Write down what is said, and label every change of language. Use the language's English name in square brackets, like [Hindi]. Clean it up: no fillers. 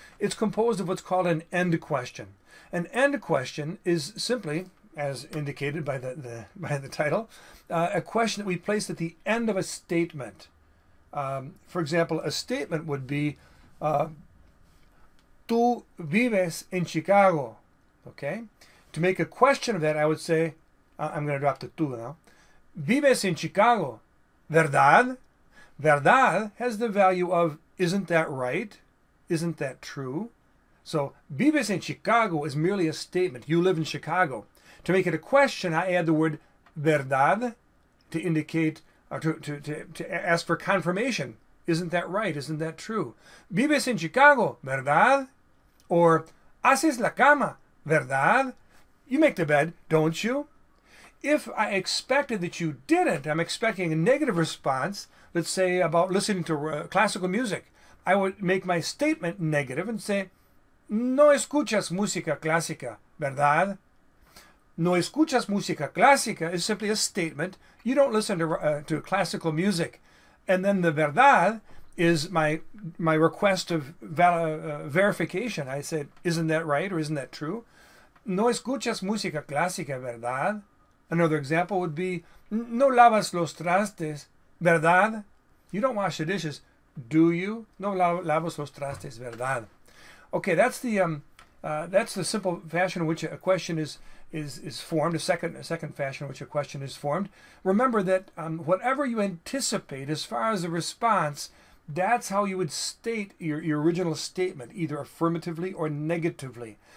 [English] It's composed of what's called an end question. An end question is simply, as indicated by the title, a question that we place at the end of a statement. For example, a statement would be, [Spanish] tú vives en Chicago, [English] okay? To make a question of that, I would say, I'm going to drop the tú now. [Spanish] Vives en Chicago, ¿verdad? [English] Verdad has the value of, isn't that right? Isn't that true? So, [Spanish] vives en Chicago [English] is merely a statement. You live in Chicago. To make it a question, I add the word verdad to indicate, or to ask for confirmation. Isn't that right? Isn't that true? [Spanish] Vives en Chicago, ¿verdad? Or, haces la cama, ¿verdad? [English] You make the bed, don't you? If I expected that you didn't, I'm expecting a negative response, let's say about listening to classical music. I would make my statement negative and say, [Spanish] no escuchas música clásica, ¿verdad? No escuchas música clásica [English] is simply a statement. You don't listen to classical music. And then the verdad is my request of verification. I said, isn't that right or isn't that true? [Spanish] No escuchas música clásica, ¿verdad? [English] Another example would be, [Spanish] No lavas los trastes, ¿verdad? [English] You don't wash the dishes, do you? [Spanish] No lavas los trastes, ¿verdad? [English] Okay, that's the simple fashion in which a question is formed. A second fashion in which a question is formed. Remember that whatever you anticipate as far as the response, that's how you would state your original statement, either affirmatively or negatively.